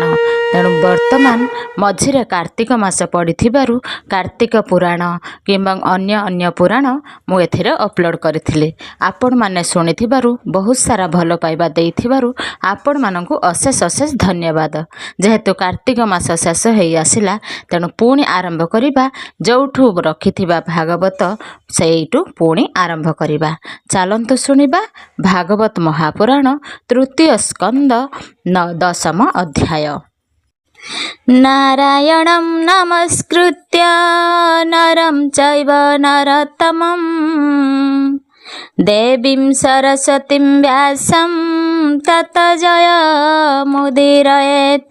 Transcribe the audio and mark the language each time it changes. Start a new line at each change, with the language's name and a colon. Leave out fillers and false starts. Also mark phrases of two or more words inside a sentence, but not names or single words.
Odia: ତେଣୁ ବର୍ତ୍ତମାନ ମଝିରେ କାର୍ତ୍ତିକ ମାସ ପଡ଼ିଥିବାରୁ କାର୍ତ୍ତିକ ପୁରାଣ କିମ୍ବା ଅନ୍ୟ ଅନ୍ୟ ପୁରାଣ ମୁଁ ଏଥିରେ ଅପଲୋଡ କରୁଥିଲି। ଆପଣ ମାନେ ଶୁଣିଥିବାରୁ ବହୁତ ସାରା ଭଲ ପାଇବା ଦେଇଥିବାରୁ ଆପଣ ମାନଙ୍କୁ ଅଶେଷ ଅଶେଷ ଧନ୍ୟବାଦ। ଯେହେତୁ କାର୍ତ୍ତିକ ମାସ ଶେଷ ହୋଇ ଆସିଲା ତେଣୁ ପୁଣି ଆରମ୍ଭ କରିବା। ଯୋଉଠୁ ରଖିଥିବା ଭାଗବତ ସେଇଠୁ ପୁଣି ଆରମ୍ଭ କରିବା। ଚାଲନ୍ତୁ ଶୁଣିବା ଭାଗବତ ମହାପୁରାଣ ତୃତୀୟ ସ୍କନ୍ଦ 10 ଅଧ୍ୟାୟ।
Sanskrit: नारायणं नमस्कृत्य नरं चैव नरोत्तमं देवीं सरस्वतीं व्यासं तत जयमुदीरयेत्।